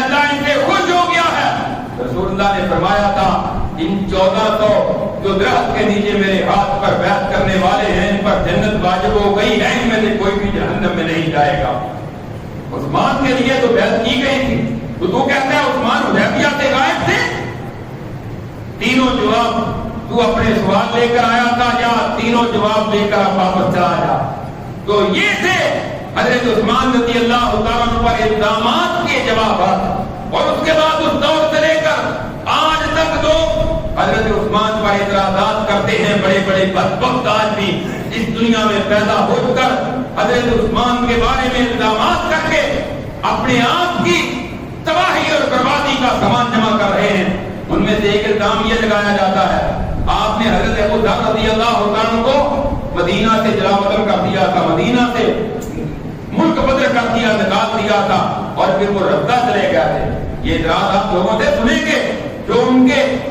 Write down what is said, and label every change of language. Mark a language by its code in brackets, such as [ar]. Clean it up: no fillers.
[ur] اللہ ان سے خوش ہو گیا ہے. رسول اللہ نے فرمایا تھا ان 1400 جو درخت کے نیچے میرے ہاتھ پر بیعت کرنے والے ہیں ان پر جنت واجب ہو گئی ہے, ان میں سے کوئی بھی جہنم میں نہیں جائے گا. عثمان کے لیے تو بیعت کی گئی تھی تو کہتا ہے عثمان حدیبیہ سے غائب تھے. [pa] تینوں جواب تو اپنے سوال لے کر آیا تھا یا تینوں جواب لے کر واپس چلا آیا. [ur] تو یہ تھے حضرت عثمان رضی اللہ تعالیٰ عنہ پر الزامات کے جوابات. اور اس کے بعد اس دور سے لے کر آج تک لوگ حضرت عثمان پر اعتراضات کرتے ہیں بڑے بڑے بدبخت آج بھی اس دنیا میں پیدا ہو کر حضرت عثمان کے بارے میں الزامات کر کے اپنے آپ کی تباہی اور بربادی کا سامان جمع کر رہے ہیں۔ ان میں سے ایک الزام یہ لگایا جاتا ہے آپ نے حضرت ابو ذر رضی اللہ عنہ کو مدینہ سے جلا وطن کر دیا تھا، مدینہ سے ملک بدر کر دیا، نکال دیا تھا اور پھر وہ رفتہ چلے گئے تھے۔ یہ اعتراض آپ لوگوں سے سنیں گے جو ان کے